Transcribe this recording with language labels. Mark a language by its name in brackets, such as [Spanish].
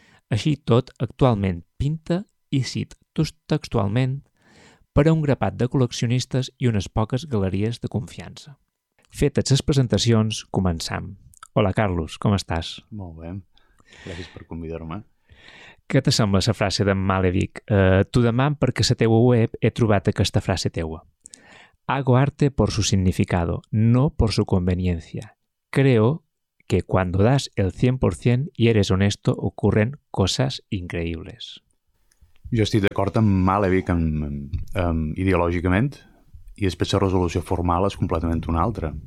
[Catalan] Així tot, actualment pinta, i cito textualment, per a un grapat de col·leccionistes i unes poques galeries de confiança. Fetes les presentacions, començam. Hola, Carlos, com estàs? Molt bé. Gràcies per convidar-me. Què te sembla la frase d'en Malevich? T'ho demano perquè a la teua web he trobat aquesta frase teua. [Spanish] Hago arte por su significado, no por su conveniencia. Creo que cuando das el 100% y eres honesto ocurren cosas increíbles. [Catalan] Jo estic d'acord amb Malevich ideològicament i després la resolució formal és completament una altra.